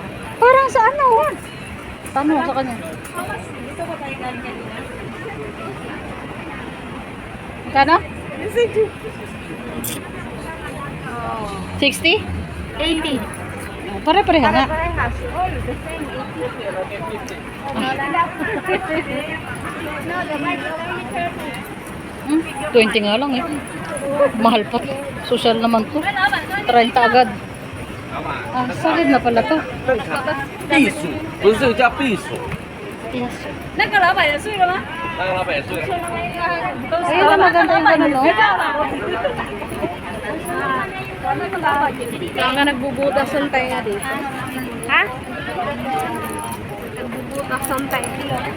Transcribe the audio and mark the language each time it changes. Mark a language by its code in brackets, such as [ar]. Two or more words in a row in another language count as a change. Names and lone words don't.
[tl] parang sa ano? Paano sa kanya? Dito ko tayo galing kanina. Kano? 60? 80. Pare-pareha nga. Parehas. [en] All the same. 80. No, the mic only 30. [tl] 20 nga lang eh. Mahal pa. Social naman to. 30 agad. Ah, solid na pala to. [zh] 避暑，不是这个叫避暑， Yes. 那个老板也睡了吗？那个老板也是。 [tl] Ayun na maganda yung ganun, no? Mga nagbubutas ng tayo dito. Ha? Nagbubutas ng tayo dito.